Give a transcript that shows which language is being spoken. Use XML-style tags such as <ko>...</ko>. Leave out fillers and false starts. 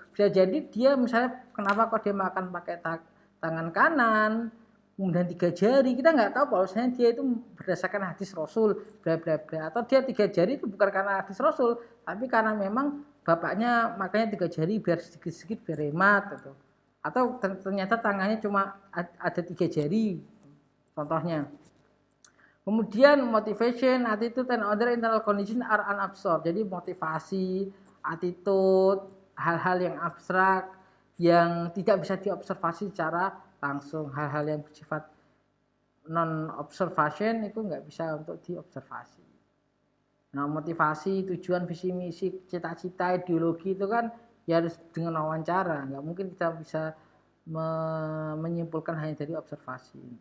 <id>Bisa jadi dia misalnya kenapa kok dia makan pakai tangan kanan, kemudian 3 jari, kita nggak tahu bahwasanya dia itu berdasarkan hadis Rasul, bla bla bla. Atau dia 3 jari itu bukan karena hadis Rasul, tapi karena memang bapaknya makanya 3 jari biar sedikit-sedikit biar hemat gitu. Atau ternyata tangannya cuma ada 3 jari, contohnya. Kemudian</id> <en>motivation, attitude, and other internal condition are unabsorbed.</en> <id>Jadi motivasi, attitude, hal-hal yang abstrak yang tidak bisa diobservasi secara langsung, hal-hal yang bersifat non-observation itu nggak bisa untuk diobservasi. Nah motivasi, tujuan, visi misi, cita-cita, ideologi itu kan ya harus dengan wawancara, nggak mungkin kita bisa menyimpulkan hanya dari observasi.</id>